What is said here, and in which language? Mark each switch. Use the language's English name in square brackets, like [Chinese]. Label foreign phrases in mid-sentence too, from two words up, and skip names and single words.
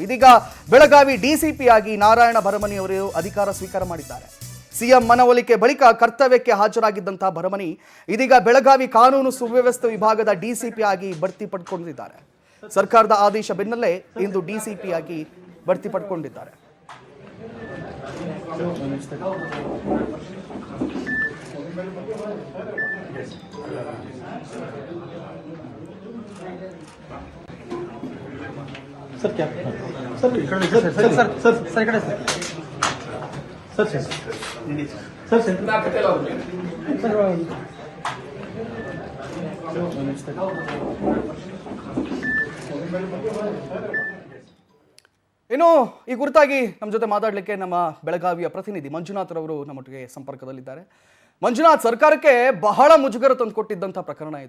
[Kannada] ಇದೀಗ ಬೆಳಗಾವಿ ಡಿಸಿಪಿ ಆಗಿ ನಾರಾಯಣ ಬರಮನಿ ಅವರು ಅಧಿಕಾರ ಸ್ವೀಕಾರ ಮಾಡಿದ್ದಾರೆ. ಸಿಎಂ ಮನವೊಲಿಕೆ ಬಳಿಕ ಕರ್ತವ್ಯಕ್ಕೆ ಹಾಜರಾಗಿದ್ದಂತಹ ಬರಮನಿ ಇದೀಗ ಬೆಳಗಾವಿ ಕಾನೂನು ಸುವ್ಯವಸ್ಥೆ ವಿಭಾಗದ ಡಿಸಿಪಿ ಆಗಿ ಬಡ್ತಿ ಪಡ್ಕೊಂಡಿದ್ದಾರೆ. ಸರ್ಕಾರದ ಆದೇಶ ಬೆನ್ನಲ್ಲೇ ಇಂದು ಡಿಸಿಪಿ ಆಗಿ ಬಡ್ತಿ ಪಡ್ಕೊಂಡಿದ್ದಾರೆ. सर क्या सर सर सर सर सर सर इकडे सर सर सर सर सर ಇನ್ನು ಈ ಕುರಿತಾಗಿ ನಮ್ಮ ಜೊತೆ ಮಾತಾಡಲಿಕ್ಕೆ ನಮ್ಮ ಬೆಳಗಾವಿಯ ಪ್ರತಿನಿಧಿ ಮಂಜುನಾಥ್ ರವರು ನಮ್ಮೊಟ್ಟಿಗೆ ಸಂಪರ್ಕದಲ್ಲಿದ್ದಾರೆ. ಮಂಜುನಾಥ್, ಸರ್ಕಾರಕ್ಕೆ ಬಹಳ ಮುಜುಗರ ತಂದುಕೊಟ್ಟಿದ್ದಂಥ ಪ್ರಕರಣ ಇದು.